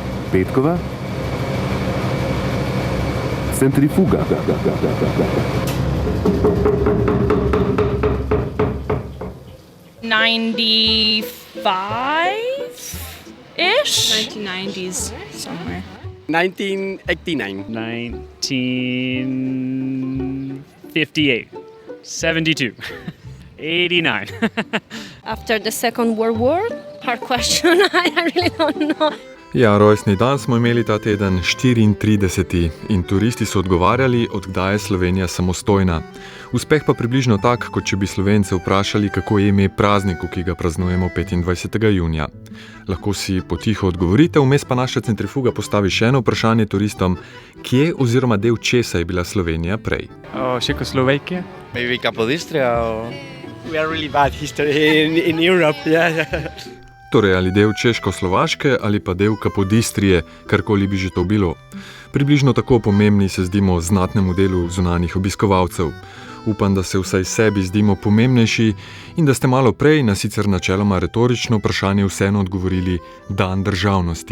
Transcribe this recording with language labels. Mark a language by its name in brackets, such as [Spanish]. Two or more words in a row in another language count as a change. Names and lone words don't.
[Slovenian] Petkova. Centrifuga. [English] 95-ish? 1990s somewhere. 1989. 1958. 72. 89. After the Second World War? Hard question, I really don't know. [Slovenian] Ja, rojstni dan smo imeli ta teden 34. in turisti so odgovarjali, od kdaj je Slovenija samostojna. Uspeh pa približno tak, kot če bi Slovence vprašali, kako je ime prazniku, ki ga praznujemo 25. junija. Lahko si potiho odgovorite, vmes pa naša centrifuga postavi še eno vprašanje turistom, kje oziroma del česa je bila Slovenija prej. [English] Czechoslovakia. Maybe Capodistria or... We are really bad history in Europe, yeah. [Slovenian] Torej ali del Češko-Slovaške ali pa del Kapodistrije, karkoli bi že to bilo. Približno tako pomembni se zdimo znatnemu delu zunanjih obiskovalcev. Upam, da se vsaj sebi zdimo pomembnejši in da ste malo prej na sicer načeloma retorično vprašanje vseeno odgovorili Dan državnosti.